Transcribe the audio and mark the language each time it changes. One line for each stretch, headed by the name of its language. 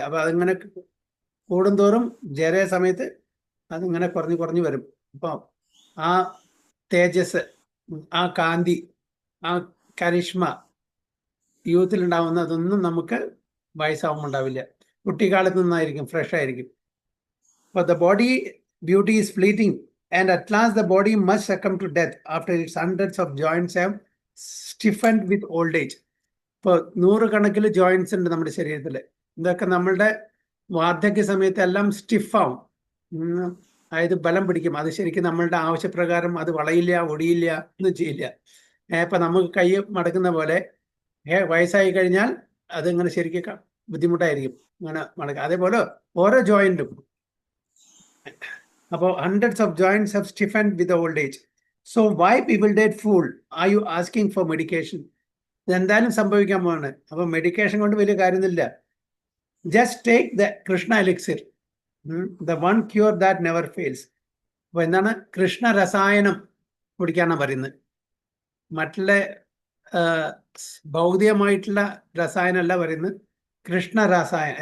Malayalam: അപ്പൊ അതിങ്ങനെ കൂടുന്തോറും ജര സമയത്ത് അതിങ്ങനെ കുറഞ്ഞു കുറഞ്ഞു വരും. അപ്പൊ ആ തേജസ്, ആ കാന്തി, ആ കരിഷ്മ യൂത്തിലുണ്ടാവുന്ന അതൊന്നും നമുക്ക് വയസ്സാവുമ്പോൾ ഉണ്ടാവില്ല. കുട്ടിക്കാലത്ത് നിന്നായിരിക്കും, ഫ്രഷ് ആയിരിക്കും.
English: അപ്പൊ the body beauty is fleeting and at last the body must succumb to death after its hundreds of joints have stiffened with old age.
Malayalam: ഇപ്പോൾ 100 ജോയിന്റ്സ് ഉണ്ട് നമ്മുടെ ശരീരത്തിൽ. ഇതൊക്കെ നമ്മളുടെ വാർദ്ധക്യ സമയത്ത് എല്ലാം സ്റ്റിഫാവും, അതായത് ബലം പിടിക്കും. അത് ശരിക്കും നമ്മളുടെ ആവശ്യപ്രകാരം അത് വളയില്ല, ഒടിയില്ല, ഒന്നും ചെയ്യില്ല. ഇപ്പൊ നമുക്ക് കൈ മടക്കുന്ന പോലെ വയസ്സായി കഴിഞ്ഞാൽ അതിങ്ങനെ ശരിക്കും ബുദ്ധിമുട്ടായിരിക്കും ഇങ്ങനെ മടക്കുക. അതേപോലെ ഓരോ ജോയിന്റും.
English: About hundreds of joints have stiffened with the old age. So why bewildered fool are you asking for medication?
Malayalam: എന്തായാലും സംഭവിക്കാൻ പോവാണ്. അപ്പൊ മെഡിക്കേഷൻ കൊണ്ട് വലിയ കാര്യമൊന്നുമില്ല.
English: Just take the Krishna elixir, the one cure that never fails.
Malayalam: അപ്പൊ എന്താണ്? കൃഷ്ണ രസായനം കുടിക്കാനാണ് പറയുന്നത്. മറ്റുള്ള ഭൗതികമായിട്ടുള്ള രസായനമല്ല പറയുന്നത്, കൃഷ്ണ രസായനം.